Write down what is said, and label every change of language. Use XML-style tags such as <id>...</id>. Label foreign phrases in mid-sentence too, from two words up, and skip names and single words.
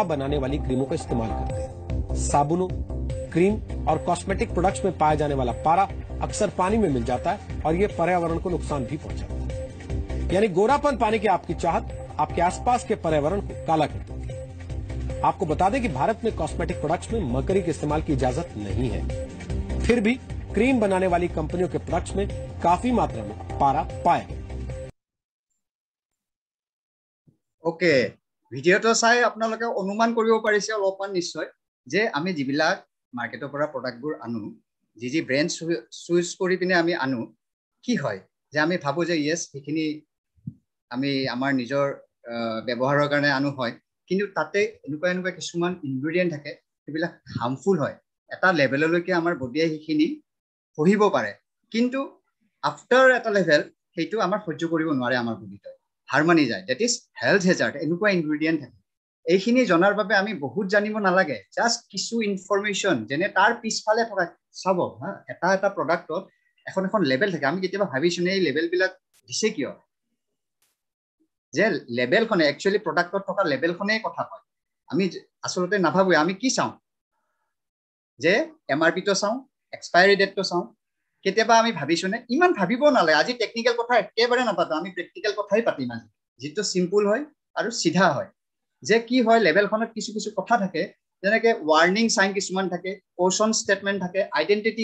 <hi>बनाने वाली क्रीमों का इस्तेमाल करते हैं साबुनों क्रीम और</hi> <en>cosmetic products</en> <hi>में पाया जाने वाला पारा अक्सर पानी में मिल जाता है और ये पर्यावरण को नुकसान भी पहुंचाता है यानी गोरापन पाने की आपकी चाहत आपके आसपास के पर्यावरण को काला कर देती है आपको बता दें कि भारत में</hi> <en>cosmetic products</en> <hi>में मरकरी के इस्तेमाल की इजाजत नहीं है फिर भी क्रीम बनाने वाली कंपनियों के प्रोडक्ट्स में काफी मात्रा में पारा पाया गया</hi> <as>ओके ভিডিওটো চাই আপোনালোকে অনুমান কৰিব পাৰিছে অলপমান নিশ্চয় যে আমি যিবিলাক মাৰ্কেটৰ পৰা প্ৰডাক্টবোৰ আনো যি</as> <en>brand choose</en> <as>কৰি পিনে আমি আনো কি হয় যে আমি ভাবো যে ইয়েস সেইখিনি আমি আমাৰ নিজৰ ব্যৱহাৰৰ কাৰণে আনো হয় কিন্তু তাতে এনেকুৱা কিছুমান ইনগ্ৰেডিয়েন্ট থাকে সেইবিলাক হাৰ্মফুল হয় এটা লেভেললৈকে আমাৰ বডিয়ে সেইখিনি সহিব পাৰে কিন্তু আফটাৰ এটা লেভেল সেইটো আমাৰ সহ্য কৰিব নোৱাৰে আমাৰ বডিতে হাৰমানি যায়</as> <en>that is health hazard</en> <as>এনেকুৱা ইনগ্ৰেডিয়েন্ট থাকে এইখিনি জনাৰ বাবে আমি বহুত জানিব নালাগে জাস্ট কিছু ইনফৰমেশন যেনে তাৰ পিছফালে থকা চাব এটা প্ৰডাক্টত এখন লেভেল থাকে আমি কেতিয়াবা ভাবিছো এই লেভেলবিলাক দিছে কিয় যে লেভেলখনে একচুয়ালি প্ৰডাক্টত থকা লেভেলখনেই কথা কয় আমি আসলতে নাভাবো আমি কি চাওঁ যে এমআৰপি তো চাওঁ</as> <en>expiry date</en> <as>তো চাওঁ কেতিয়াবা আমি ভাবিছো নে ইমান ভাবিব নালাগে আজি টেকনিক্যাল কথা একেবাৰে নাপাতো আমি প্ৰেক্টিক্যাল কথাই পাতিম আজি যেটো সিম্পল হয় আৰু সিধা হয় যে কি হয় লেভেলখনত কিছু কথা থাকে যেনেকে</as> <en>warning sign</en> <as>কিছুমান থাকে</as> <en>caution statement</en> <as>থাকে আইডেন্টিটি</as>